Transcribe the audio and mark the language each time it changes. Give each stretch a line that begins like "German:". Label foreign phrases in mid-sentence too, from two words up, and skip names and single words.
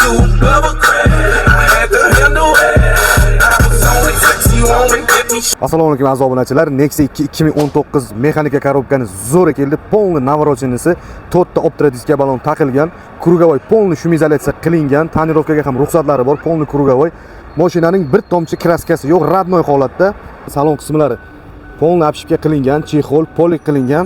English: double crash. I had to handle it. I was only 61 and get me.
Uzbek: Assalomu alaykum aziz obunachilar. Nexia 2 2019 mexanika korobkani zo'r keldi.
Russian: Полный навороченisi,
Uzbek: 4 ta optodiska balon taqilgan,
Russian: круговой полный
Uzbek: shumizolyatsiya qilingan, tonirovkaga ham ruxsatlari bor,
Russian: полный круговой.
Uzbek: Mashinaning bir tomchi kraskasi yo'q, radnoy holatda. Salon qismlari
Russian: полный обшивка
Uzbek: qilingan, chexol, polik qilingan.